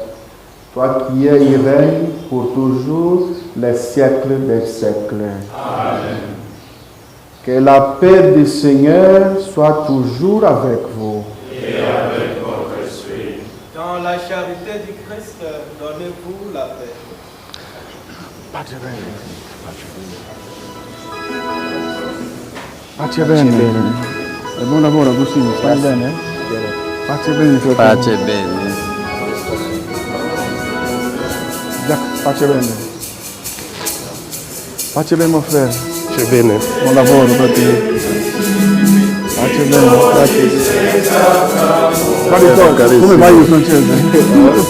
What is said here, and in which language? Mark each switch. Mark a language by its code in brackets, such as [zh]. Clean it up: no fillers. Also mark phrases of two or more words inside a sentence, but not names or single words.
[fr] Toi qui es et règnes pour toujours les siècles des siècles. Amen. Que la paix du Seigneur soit toujours avec vous. Et avec votre esprit. Dans la charité du Christ, donnez-vous la paix. [it] Pace bene. Buon lavoro Agostino, stai bene? Pace bene. Pace bene. Pace bene. Pace bene [fr] mon frère. [it] Pace bene. Buon lavoro per te. Pace bene, grazie. Carissimo. Come vai in francese?